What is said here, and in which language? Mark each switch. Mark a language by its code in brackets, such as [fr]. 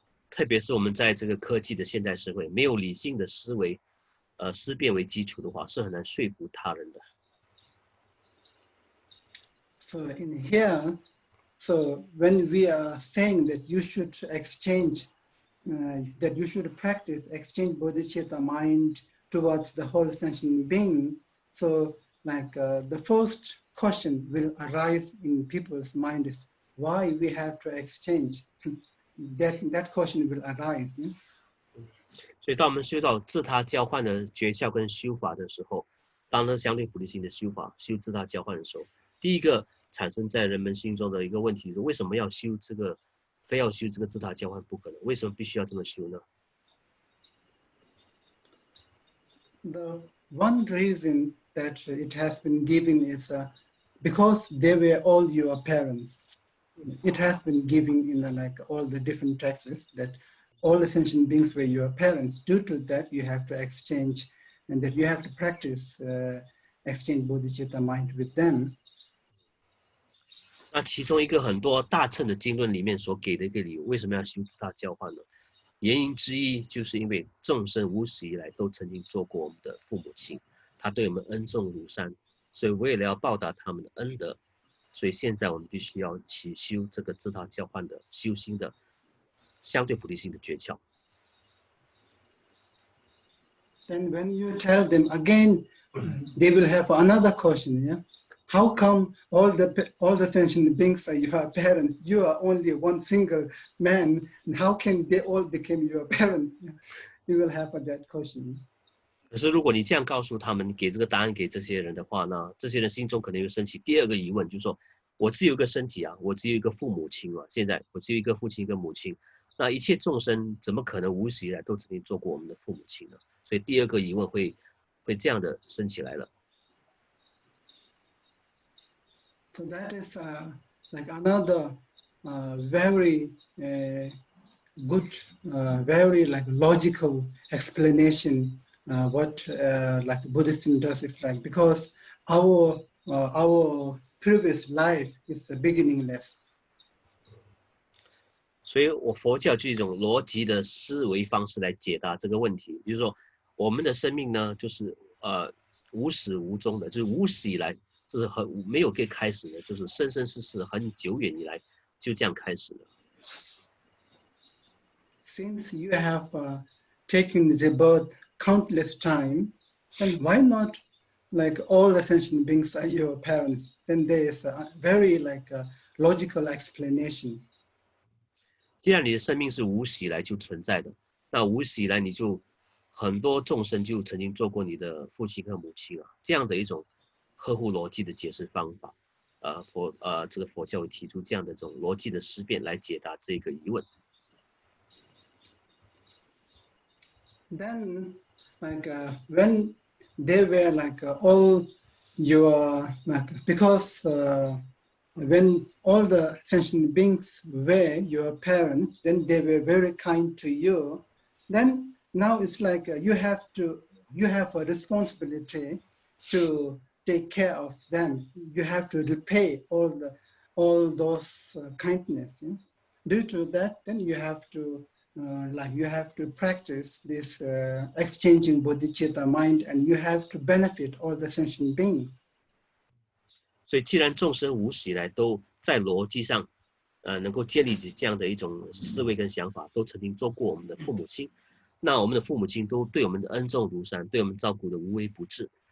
[zh] 特别是我们在这个科技的现代社会，没有理性的思维。思辨为基础的话，是很难说服他人的。 [en] So in here, so when we are saying that you should exchange, that you should practice exchange Bodhicitta mind towards the whole sentient being, so the first question will arise in people's mind is why we have to exchange. That question will arise. Yeah? [zh] 所以当我们修到自他交换的诀窍跟修法的时候，当然相对菩提心的修法修自他交换的时候，第一个产生在人们心中的一个问题是：为什么要修这个，非要修这个自他交换不可能？为什么必须要这么修呢？ [en] The one reason that it has been given is because they were all your parents. It has been given in all the different texts that all the sentient beings were your parents. Due to that, you have to exchange, and that you have to practice exchange Bodhicitta mind with them. [zh] 那其中一个很多大乘的经论里面所给的一个理由，为什么要修自他交换呢？原因之一就是因为众生无始以来都曾经做过我们的父母亲，他对我们恩重如山，所以为了要报答他们的恩德，所以现在我们必须要起修这个自他交换的修心的相对菩提心的诀窍。 [en] Then when you tell them again, they will have another question. Yeah. how come all the sentient beings are your parents? You are only one single man, and how can they all become your parents? You will have that question. [zh] 可是如果你这样告诉他们，给这个答案给这些人的话呢，这些人心中可能会升起第二个疑问，就是说我只有一个身体啊，我只有一个父母亲啊，现在我只有一个父亲一个母亲，那一切众生怎么可能无始以来都曾经做过我们的父母亲呢？所以第二个疑问会这样的升起来了。 [en] So that is like another very good, very like logical explanation. What like Buddhism does is like, because our previous life is beginningless. [zh] 所以佛教就一种逻辑的思维方式来解答这个问题，就是说我们的生命呢，就是无始无终的，就是无始以来就是没有给开始的，就是生生世世很久远以来就这样开始了。 [en] Since you have taken the birth countless time, then why not like all the sentient beings are your parents? Then there is a very like a logical explanation. [zh] 既然你的生命是无始以来就存在的，那无始以来你就很多众生就曾经做过你的父亲和母亲啊，这样的一种合乎逻辑的解释方法，这个佛教会提出这样的这种逻辑的思辨来解答这个疑问。 [en] Then, like when they were like all your like, because when all the sentient beings were your parents, then they were very kind to you. Then now it's like you have a responsibility to take care of them. You have to repay all those kindness. Yeah? Due to that, then you have to practice this exchanging bodhicitta mind, and you have to benefit all the sentient beings. [zh] 所以，既然众生无始以来都在逻辑上，能够建立起这样的一种思维跟想法，都曾经做过我们的父母亲，那我们的父母亲都对我们的恩重如山，对我们照顾的无微不至。